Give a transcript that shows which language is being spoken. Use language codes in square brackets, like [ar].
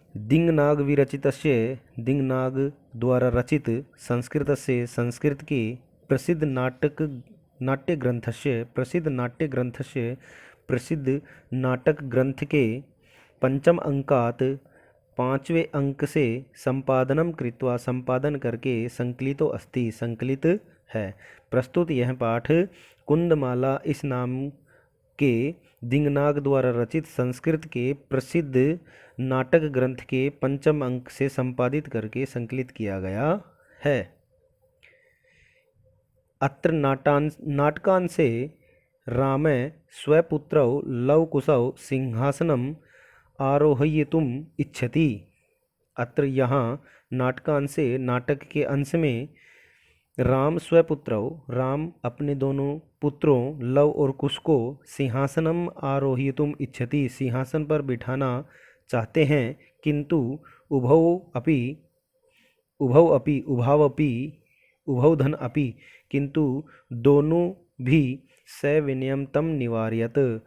[sa] दिङ्नाग विरचितस्य, [hi] दिङ्नाग द्वारा रचित संस्कृत के प्रसिद्ध नाटक ग्रंथ के [sa] पंचम अंकात [hi] पांचवें अंक से संपादन करके [sa] संकलितो अस्ति, [hi] संकलित है। प्रस्तुत यह पाठ कुंदमाला इस नाम के दिङ्नाग द्वारा रचित संस्कृत के प्रसिद्ध नाटक ग्रंथ के पंचम अंक से संपादित करके संकलित किया गया है। [sa] अत्र नाटकांशे रामे स्वपुत्रौ लवकुशौ सिंहासनम् आरोहयितुम् इच्छति। [hi] अत्र यहाँ नाटकांशे, नाटक के अंश में राम स्वपुत्रौ, राम अपने दोनों पुत्रों लव और कुश को [sa] सिंहासनम आरोहितुम इच्छति, [hi] सिंहासन पर बिठाना चाहते हैं, किंतु उभौ धन अपि, किंतु दोनों भी [sa] सविनयम तम निवार्यत,